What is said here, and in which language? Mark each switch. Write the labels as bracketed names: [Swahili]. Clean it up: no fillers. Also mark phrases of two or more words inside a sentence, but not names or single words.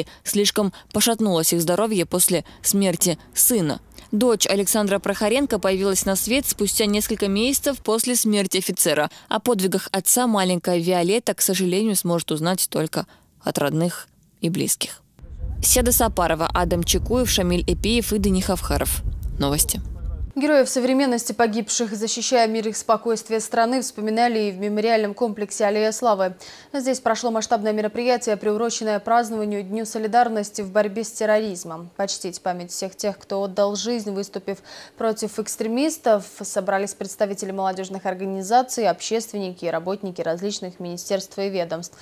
[Russian] Слишком пошатнулось их здоровье после смерти сына. Дочь Александра Прохоренко появилась на свет спустя несколько месяцев после смерти офицера. О подвигах отца маленькая Виолетта, к сожалению, сможет узнать только от родных и близких. Седа Сапарова, Адам Чекуев, Шамиль Эпиев и Дани Хавхаров. Новости. Героев современности, погибших, защищая мир и спокойствие страны, вспоминали и в мемориальном комплексе «Аллея славы». Здесь прошло масштабное мероприятие, приуроченное празднованию Дню солидарности в борьбе с терроризмом. Почтить память всех тех, кто отдал жизнь, выступив против экстремистов, собрались представители молодежных организаций, общественники и работники различных министерств и ведомств.